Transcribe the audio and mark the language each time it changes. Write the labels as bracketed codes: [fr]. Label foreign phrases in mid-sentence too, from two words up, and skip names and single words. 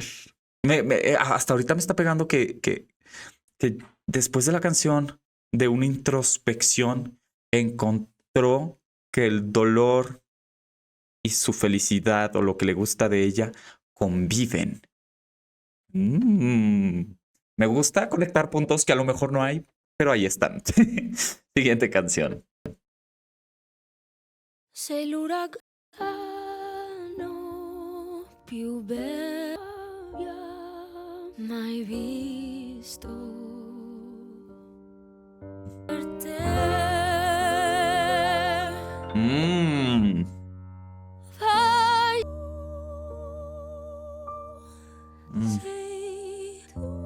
[es] Hasta ahorita me está pegando que después de la canción, de una introspección, encontró que el dolor y su felicidad o lo que le gusta de ella conviven. Me gusta conectar puntos que a lo mejor no hay, pero ahí están. Siguiente canción. [it] Sei l'uragano più bello mai visto. Per te vai sei tu.